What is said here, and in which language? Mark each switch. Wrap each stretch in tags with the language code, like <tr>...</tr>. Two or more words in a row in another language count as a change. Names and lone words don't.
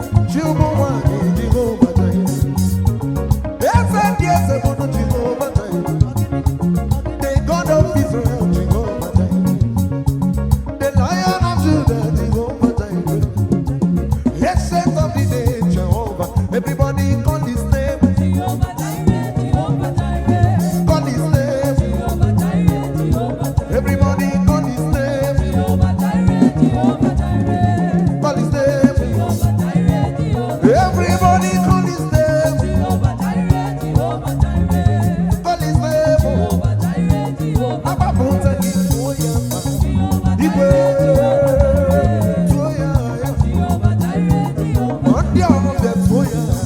<ig>Chi ụmụ nwanyị, Jehova Jireh. Eze ndị eze bụ Jehova Jireh.</ig> <en>The God of Israel, Jehova Jireh. The Lion of Judah, Jehova Jireh. Ancient of the day, Jehovah. Everybody call his name. Call his name. Everybody call his name. Call his name. Everybody call his name. Call his name.</en> <ig>Papa Ponte, Igwe. Ndị ọrụ bịa tụọ ya.</ig>